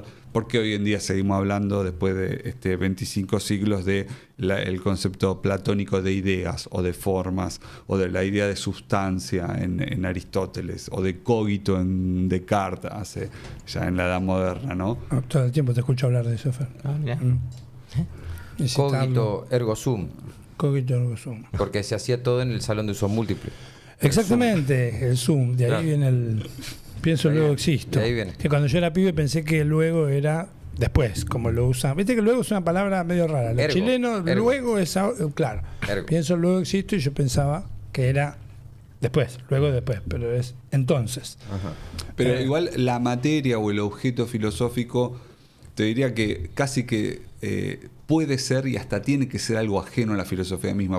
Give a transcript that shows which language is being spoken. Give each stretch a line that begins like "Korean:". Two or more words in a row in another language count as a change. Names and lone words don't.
Spanish: Porque hoy en día seguimos hablando, después de 25 siglos, de el concepto platónico de ideas o de formas, o de la idea de sustancia en Aristóteles, o de cogito en Descartes, ya en la Edad Moderna, ¿no? Todo el tiempo te escucho hablar de eso, Fer. Mirá. Y citarlo.
Latin: Cogito ergo sum, Cogito ergo sum.
Spanish: porque se hacía todo en el salón de usos múltiples. Exactamente, el Zoom. De ahí Claro. viene el. Pienso, De ahí luego viene, existo. de ahí viene. Que cuando yo era pibe pensé que el luego era después, como lo usan. Viste que luego es una palabra medio rara. Los Ergo, chilenos, ergo. luego es. Claro. Ergo. Pienso, luego existo y yo pensaba que era después, luego después, pero es entonces. Ajá. Pero igual la materia o el objeto filosófico, te diría que casi que puede ser y hasta tiene que ser algo ajeno a la filosofía misma.